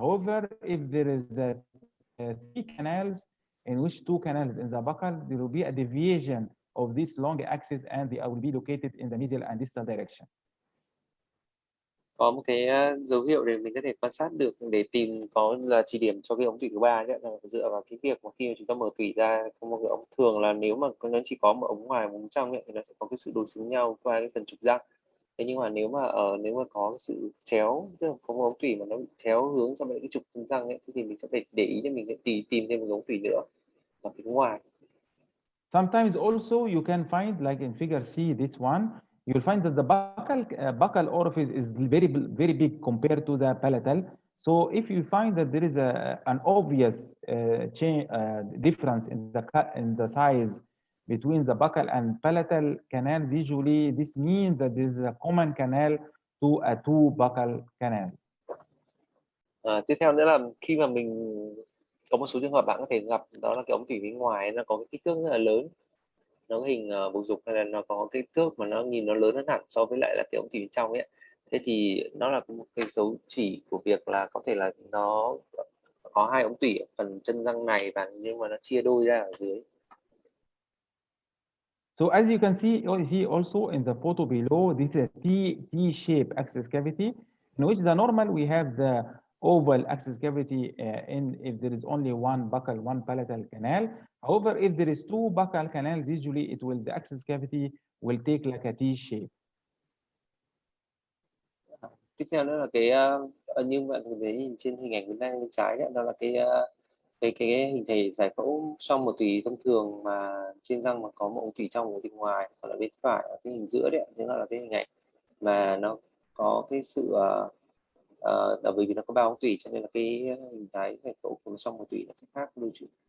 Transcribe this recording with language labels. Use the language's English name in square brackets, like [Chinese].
[English] However, if there is 3 canals in which 2 canals in the buccal, there will be a deviation of this long axis and they will be located in the mesial and distal direction. [Vietnamese] Có một cái dấu hiệu để mình có thể quan sát được để tìm có là chỉ điểm cho cái ống tủy thứ ba đấy, là dựa vào cái việc mà khi mà chúng ta mở tủy ra có một cái ống, thường là nếu mà nó chỉ có một ống ngoài một ống trong ấy, thì nó sẽ có cái sự đối xứng nhau qua cái phần trục răng. Thế nhưng mà nếu mà có sự chéo, tức là có một ống tủy mà nó bị chéo hướng sang cái trục răng ấy, thì mình sẽ phải để ý để mình sẽ tìm thêm một ống tủy nữa ở phía ngoài. [English] Sometimes also you can find, like in figure C, this one, you'll find that the buccal orifice is very big compared to the palatal. So if you find that there is an obvious difference in the size between the buccal and palatal canals, usually this means that there is a common canal to a 2 buccal canals. [Vietnamese] Tiếp theo nữa là khi mà mình có một số trường hợp bạn có thể gặp, đó là cái ống tủy bên ngoài nó có cái kích thước rất là lớn, nó hình bầu dục, hay là nó có kích thước mà nó nhìn nó lớn hơn hẳn so với lại là cái ống tủy bên trong ấy. Thế thì nó là một cái dấu chỉ của việc là có thể là nó có 2 ống tủy ở phần chân răng này, và nhưng mà nó chia đôi ra ở dưới. [English] So as you can see here also in the photo below, this is a T-shaped axis cavity, in which the normal we have the oval axis cavity if there is only one buccal, one palatal canal. However, if there is 2 buccal canals, usually the axis cavity will take like a T shape. [Vietnamese] Tiếp theo nữa là cái như bạn có thể nhìn trên hình ảnh bên trái đấy, đó là cái hình thể giải phẫu sau một tủy thông thường mà trên răng mà có một ống tủy trong một bên ngoài. Còn ở bên phải ở cái hình giữa đấy, đó là cái hình ảnh mà nó có cái sự bởi vì nó có 3 ống tủy cho nên là cái hình thái giải phẫu của sau một tủy nó sẽ khác đôi chút.